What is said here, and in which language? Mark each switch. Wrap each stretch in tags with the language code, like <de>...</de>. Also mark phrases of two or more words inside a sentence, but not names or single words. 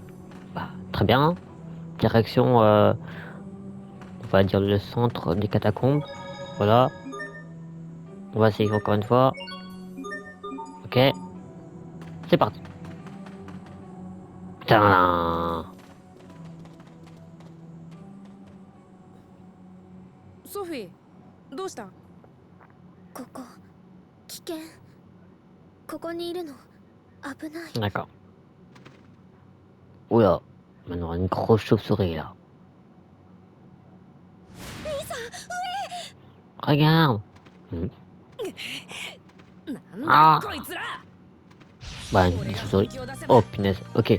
<fr>Bah, très bien. Direction, on va dire le centre des catacombes. Voilà. On va essayer encore une fois. Ok. C'est parti. Tadam.</fr> <ja>ソフィー、どうした？ここ危険。ここにいるの危ない。</ja> <fr>D'accord. Oula. Maintenant, une grosse chauve-souris là. Regarde. Ah. Bah, une chauve-souris. Oh punaise. Ok.</fr>